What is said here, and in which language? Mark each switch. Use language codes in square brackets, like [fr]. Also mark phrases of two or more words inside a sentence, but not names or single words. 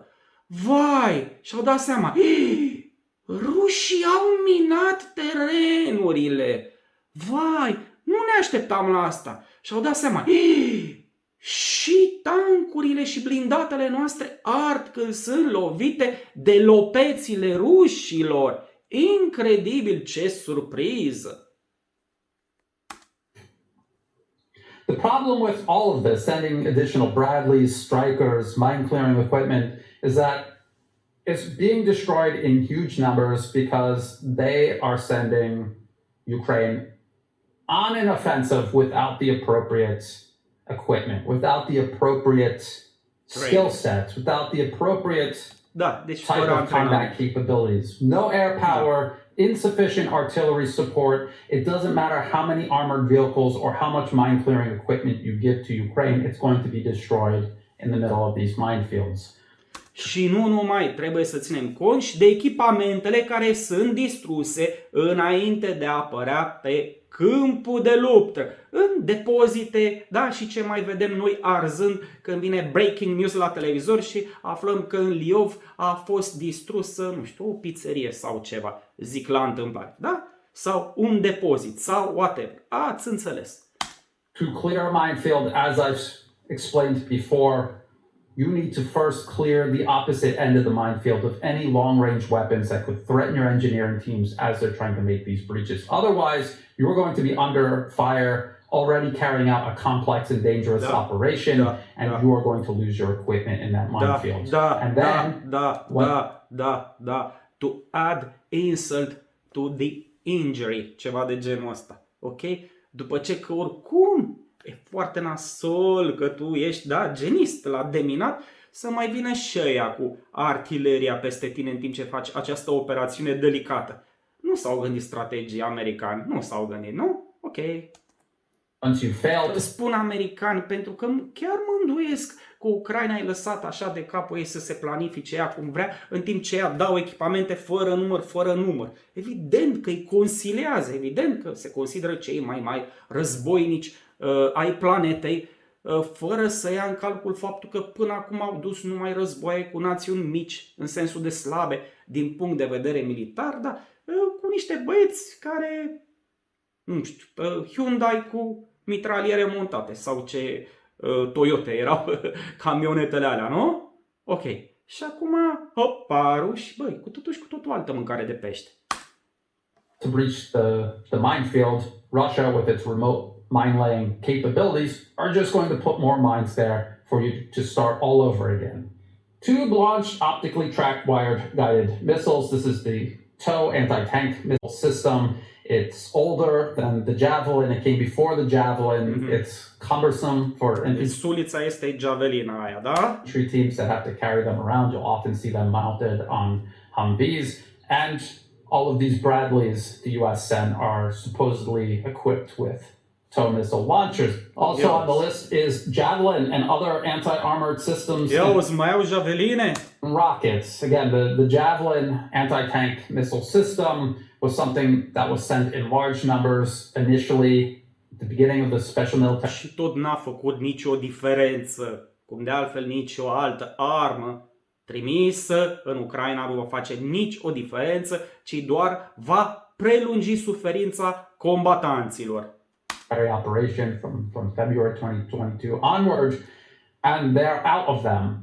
[ro] Vai, și-au dat seama, rușii au minat terenurile. Vai, nu ne așteptam la asta. Și-au dat seama, și tancurile și blindatele noastre ard când sunt lovite de lopețile rușilor. Incredibil, ce surpriză! [en] The problem with all of this, sending additional Bradleys, Strykers, mine clearing equipment, is that it's being destroyed in huge numbers because they are sending Ukraine on an offensive without the appropriate equipment, without the appropriate skill sets, without the appropriate [ro] Da, deci [en] type [ro] fără [en] of [ro] antrenament. [en] combat capabilities. No air power, insufficient artillery support. It doesn't matter how many armored vehicles or how much mine clearing equipment you give to Ukraine, it's going to be destroyed in the middle of these minefields. [ro] Și nu numai, trebuie să ținem cont și de echipamentele care sunt distruse înainte de a apărea pe câmpul de luptă, în depozite, da, și ce mai vedem noi arzând când vine [en] breaking news [ro] la televizor și aflăm că în Liov a fost distrusă, nu știu, o pizzerie sau ceva, zic la întâmplare, da? Sau un depozit sau whatever. Ați înțeles. [en] To clear a minefield, as I've explained before, you need to first clear the opposite end of the minefield of any long-range weapons that could threaten your engineering teams as they're trying to make these breaches. Otherwise, you're going to be under fire, already carrying out a complex and dangerous operation, and you are going to lose your equipment in that minefield. And then, to add insult to the injury, [ro] ceva de genul ăsta, ok? După ce că oricum e foarte nasol că tu ești, da, genist la deminat, să mai vină și ăia cu artileria peste tine în timp ce faci această operațiune delicată. Nu s-au gândit strategii americani, nu s-au gândit, nu? Ok. [en] Once you fail, [ro] spun americani pentru că chiar mă îndoiesc că Ucraina e lăsată așa de capul ei să se planifice ea cum vrea, în timp ce ea dau echipamente fără număr. Evident că îi consiliază, evident că se consideră cei mai războinici ai planetei, fără să ia în calcul faptul că până acum au dus numai războaie cu națiuni mici, în sensul de slabe, din punct de vedere militar, dar cu niște băieți care, nu știu, Hyundai cu mitraliere montate sau ce Toyota erau camionetele alea, nu? Ok. Și acum, hopa, ruși, băi, cu totul și cu totul altă mâncare de pește. [en] To breach the minefield, Russia, with its remote mine-laying capabilities, are just going to put more mines there for you to start all over again. Tube launched optically tracked wired guided missiles. This is the TOW anti-tank missile system. It's older than the Javelin. It came before the Javelin. It's cumbersome for [ro] Sulița este Javelina aia, da? [en] infantry teams that have to carry them around. You'll often see them mounted on Humvees. And all of these Bradleys the US send are supposedly equipped with TOW missile launchers. Also on the list is Javelin and other anti-armored systems. [ro] Mai au Javeline? [en] Rockets. Again, the Javelin anti-tank missile system was something that was sent in large numbers initially at the beginning of the special military. [ro] Și tot n-a făcut nicio diferență, cum de altfel nicio altă armă trimisă în Ucraina nu va face nici o diferență, ci doar va prelungi suferința combatanților. [en] Operation from February 2022 onward, and they're out of them.